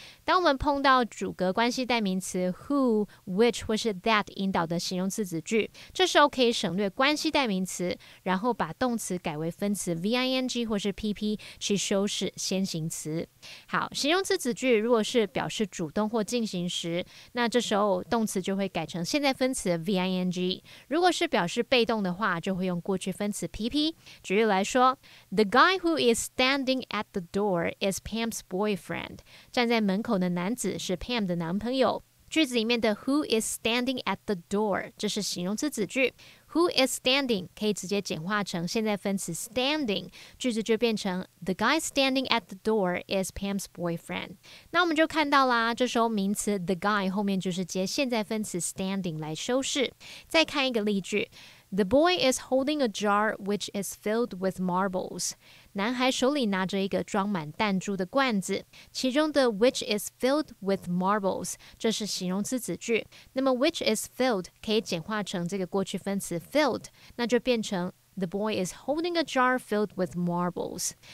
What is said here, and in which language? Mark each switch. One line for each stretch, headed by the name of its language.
Chinese: 当我们碰到主格关系代名词 who, which 或是 that 引导的形容词子句，这时候可以省略关系代名词，然后把动词改为分词 VING 或是 PP 去修饰先行词。好，形容词子句如果是表示主动或进行时，那这时候动词就会改成现在分词 VING。如果是表示被动的话，就会用过去分词 PP。举例来说，
English: The guy who is standing at the door is Pam's boyfriend。
Chinese: 站在门口的男子是 Pam 的男朋友。句子里面的
English: who is standing at the door
Chinese: 这是形容词子句，
English: who is standing
Chinese: 可以直接简化成现在分词
English: standing，
Chinese: 句子就变成
English: The guy standing at the door is Pam's boyfriend。
Chinese: 那我们就看到啦，这时候名词 the guy 后面就是接现在分词 standing 来修饰。再看一个例句，
English: The boy is holding a jar which is filled with marbles。
Chinese: 男孩手里拿着一个装满弹珠的罐子，其中的
English: which is filled with marbles
Chinese: 这是形容词子句，那么
English: which is filled
Chinese: 可以简化成这个过去分词 filled， 那就变成
English: The boy is holding a jar filled with marbles。